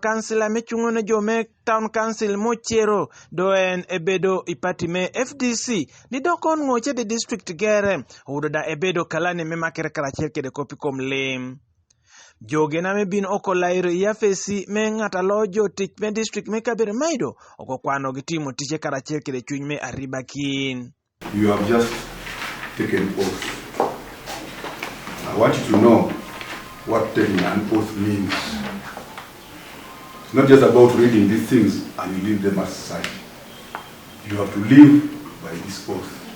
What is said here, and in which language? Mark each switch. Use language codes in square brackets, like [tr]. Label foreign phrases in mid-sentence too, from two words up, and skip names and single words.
[laj] kansila me chungo na jome [en] town council [laj] mochero do en ebedo ipati me FDC ni dokon ngoche de district gere oudo da ebedo kalane me makere karachel kede kopi kom lim Joge na me bin oko lairo ya fesi me ngata lojo tich me district me kabere maido oko kwano gitimo tiche karachel kede chuny me arriba kin. [en] You have just taken oath. I want you to know what taking an oath means. It's not just about reading these things and you leave them aside. You have to live by this oath.